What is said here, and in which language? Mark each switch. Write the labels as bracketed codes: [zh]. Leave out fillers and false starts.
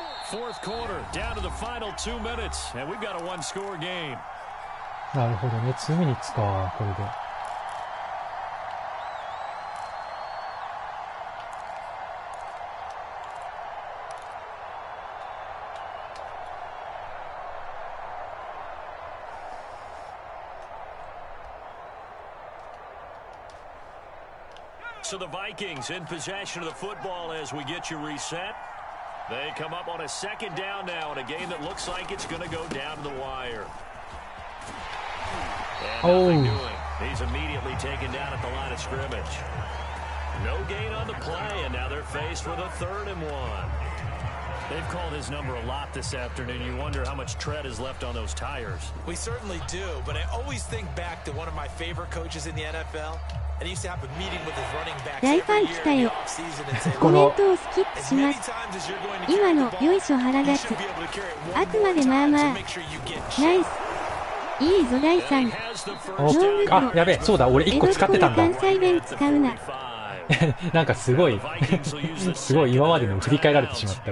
[en] Fourth quarter, down to the final 2 minutes, and we've got a one-score game. [ja] なるほどね、2ミニッツか、これで。 [en] So the Vikings in possession of the football as we get you reset. They come up on a second down now in a game that looks like it's going to go down to the wire. And nothing doing. He's immediately taken down at the line of scrimmage. No gain on the play, and now they're faced with a 3rd and 1. They've called his number a lot this afternoon. You wonder how much tread is left on those tires. We certainly do, but I always think back to one of my favorite coaches in the NFL. And he used to have a meeting with his running backs every year in the offseason and say, [ja] コメントをスキップします。今のよいしょ腹立つ。あくまでまあまあ。ナイス。いいぞ第3。あ、やべえ、そうだ、俺1個使ってたんだ。関西弁使うな。なんかすごいすごい今までの振り返られてしまった。